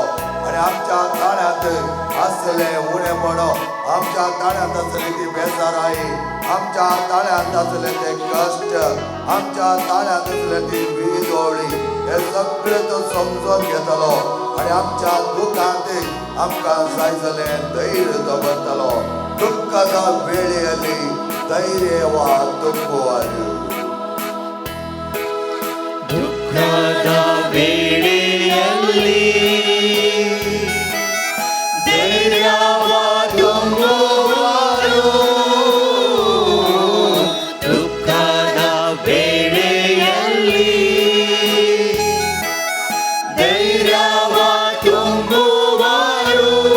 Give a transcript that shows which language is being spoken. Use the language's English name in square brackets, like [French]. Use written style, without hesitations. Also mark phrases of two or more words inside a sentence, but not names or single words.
[Konkani] आनी आमच्या ताळ्यांत आसले उणेपणो, आमच्या ताळ्यांत आसली ती बेजाराई, आमच्या ताळ्यांत आसले ते कश्ट, आमच्या ताळ्यांत आसले ती विदोळी, हे सगळें तो समजून घेतलो. आनी आमच्या दुखांत आमकां जाय जालें धैर्य तो भरतलो. दुःखाच्या वेळेली धैर्य वा दुःख [Kannada] ದುಃಖದ ವೇಳೆಯಲ್ಲಿ ಧೈರ್ಯವ ತುಂಬುವರು, ದುಃಖದ ವೇಳೆಯಲ್ಲಿ ಧೈರ್ಯವ ತುಂಬುವರು,